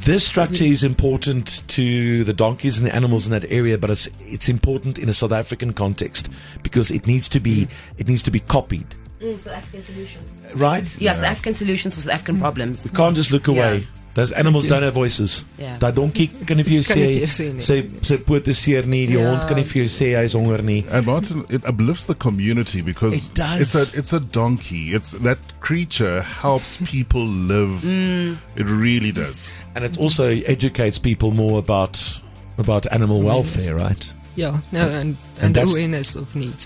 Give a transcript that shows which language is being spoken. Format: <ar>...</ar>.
<en>This structure is important to the donkeys and the animals in that area, but it's important in a South African context because it needs to be copied. South African solutions, right? Yes, South African solutions for South African problems. We can't just look away. Those animals don't have voices.</en> <af>Daai donkie kan nie vir jou sê put the seer nie, die hond kan nie vir jou sê hy is honger nie.</af> <en>And Martin, it uplifts the community because it does. It's a donkey. It's that creature helps people live. It really does. And it also educates people more about animal welfare, right? Yeah, no, and awareness of needs.</en>